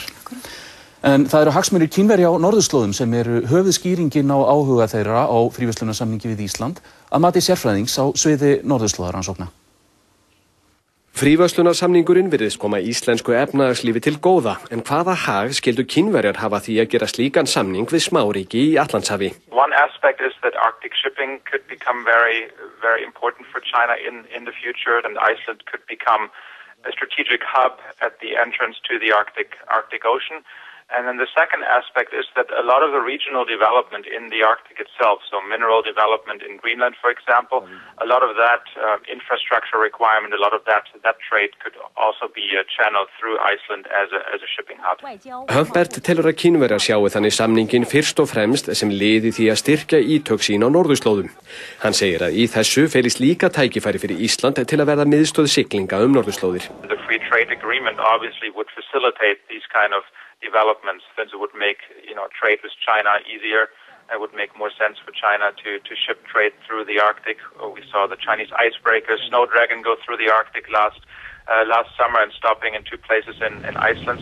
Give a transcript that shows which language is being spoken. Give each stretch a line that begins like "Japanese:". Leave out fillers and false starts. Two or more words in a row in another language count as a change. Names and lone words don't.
Icelandic: En það eru hagsmunir Kínverja á norðurslóðum sem eru höfuðskýringin á áhuga þeirra á fríverslunarsamningi við Ísland að mati sérfræðings á sviði norðurslóðarannsókna. Fríverslunarsamningurinn virðist koma íslensku efnahagslífi til góða, en hvaða hag skyldu Kínverjar hafa því að gera slíkan samning við smáríki í Atlantshafi?
English: One aspect is that Arctic shipping could become very important for China in the future, and Iceland could become a strategic hub at the entrance to the Arctic Ocean. And then the second aspect is that a lot of the regional development in the Arctic itself, so mineral development in Greenland, for example, a lot of that infrastructure requirement, a lot of that trade could also be channeled through Iceland as a shipping hub.
Icelandic: Humbert telur að Kínverjar sjáu þannig samningin fyrst og fremst sem liði því að styrkja ítök sín á norðurslóðum. Hann segir að í þessu felist líka tækifæri fyrir Ísland til að verða miðstöð siglinga norðurslóðir.
English: The free trade agreement obviously would facilitate these kind of developments, since it would make trade with China easier. It would make more sense for China to ship trade through the Arctic. We saw the Chinese icebreaker Snowdragon go through the Arctic last summer and stopping in 2 places in Iceland.